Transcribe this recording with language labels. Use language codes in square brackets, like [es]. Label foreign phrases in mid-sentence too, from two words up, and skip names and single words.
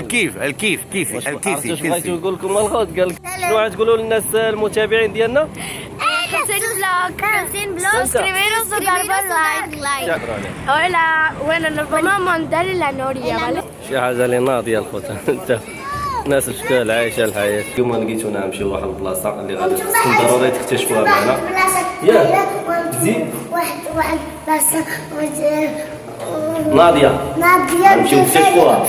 [ar] الكيف كيفي عرفتوا بغيتو نقول لكم الخوت؟ قال لك شنو غتقولوا للناس المتابعين ديالنا؟ [es] Hacen blog, escribiros o dar like. Hola, bueno, nos vamos a montar en la noria, ¿vale? [ar] شي حاجه اللي ناضيه الخوت. انت الناس الشكال عايشه الحياه. اليوم لقيتونا نمشيو لواحد البلاصه اللي غادي خصكم ضروري تكتشفوها معنا. ياك زيد واحد بلاصه ناضيه نمشيو نكتشفوها.